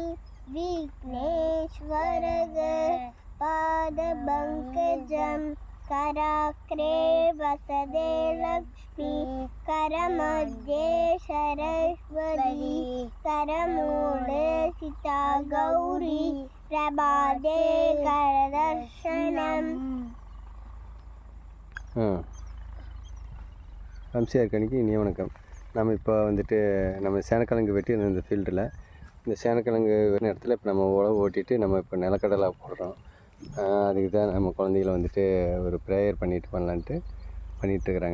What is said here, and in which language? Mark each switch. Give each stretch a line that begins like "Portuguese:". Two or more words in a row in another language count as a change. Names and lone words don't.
Sanskrit: विघ्नेश्वरपादपङ्कजं कराग्रे वसदे लक्ष्मी करमध्ये सरस्वती करमूले सीता गौरी प्रभाते करदर्शनम्
Tamil: வம்சியார் கணிக்கு இனிய வணக்கம். நம்ம இப்போ வந்துட்டு நம்ம சேனக்கிழங்கு வெட்டி இந்த ஃபீல்டில் இந்த சேனக்கிழங்கு இடத்துல இப்போ நம்ம உழவு ஓட்டிட்டு நம்ம இப்போ நிலக்கடலை போடுறோம். அதுக்கு தான் நம்ம குழந்தைகளை வந்துட்டு ஒரு ப்ரேயர் பண்ணலான்ட்டு பண்ணிகிட்ருக்குறாங்க.